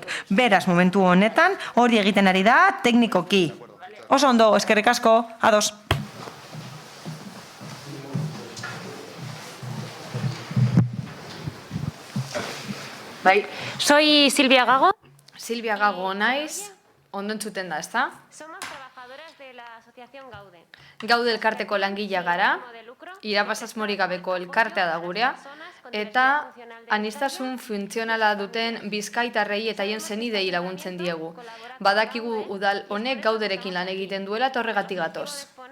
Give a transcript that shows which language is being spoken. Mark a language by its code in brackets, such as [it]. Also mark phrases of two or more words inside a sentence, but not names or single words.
[eu] Beraz, momentu honetan, hori egiten ari da teknikoki. Oso ondo, eskerrik asko, ados. [es] Bai, soy Silvia Gago. [eu] Silvia Gago naiz, ondo entzuten da, ezta? [es] Somos trabajadoras de la asociación Gaude. [eu] Gaude elkarteko langilea gara, irabazasmorik gabeko elkartea da gurea, eta aniztasun funtzionala duten bizkaitarrei eta haien senidei laguntzen diegu. Badakigu udal honek Gauderekin lan egiten duela eta horregatik gatoz.